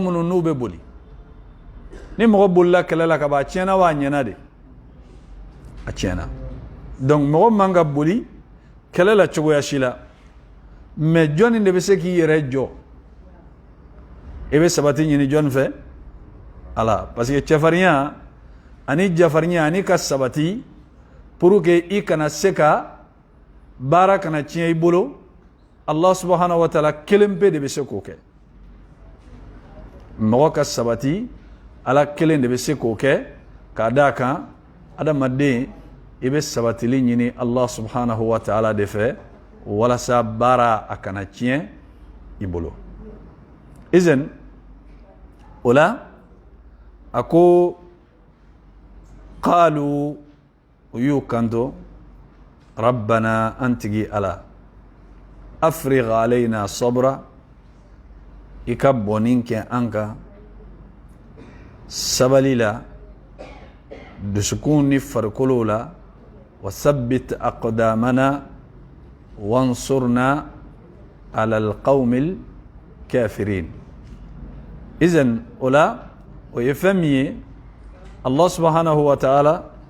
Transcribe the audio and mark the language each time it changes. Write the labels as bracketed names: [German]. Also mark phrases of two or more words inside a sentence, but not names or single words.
[Bambara] minnu n'u bɛ boli ni mɔgɔ bolila kɛlɛ la ka ban a tiɲɛna wa a ɲɛna de a tiɲɛna donc mɔgɔ man ka boli kɛlɛ la cogoya si la mais jɔnni de bɛ se k'i yɛrɛ jɔ i bɛ sabati ɲini jɔnni fɛ ala [French] parce que [Bambara] cɛfarinya ani jafarinya ani ka sabati [French] pour que [Bambara] i kana se ka baara kana tiɲɛ i bolo [Arabic] الله سبحانه وتعالى [Bambara] kelen pe de bɛ se k'o kɛ mɔgɔ ka sabati ala kelen de bɛ se k'o kɛ k'a d'a kan adamaden i bɛ sabatili ɲini [Arabic] الله سبحانه وتعالى [Bambara] de fɛ walasa baara a kana tiɲɛ i bolo izan o la a ko qalu u y'u kanto rabbana an tigi ala [Arabic] أفرغ علينا صبرا [Bambara] i ka bɔnni kɛ an kan sabali la dusukun ni farikolo la [Arabic] وثبت أقدامنا وانصرنا على القوم الكافرين [Bambara] izan o la o ye fɛn min ye [Arabic] الله سبحانه وتعالى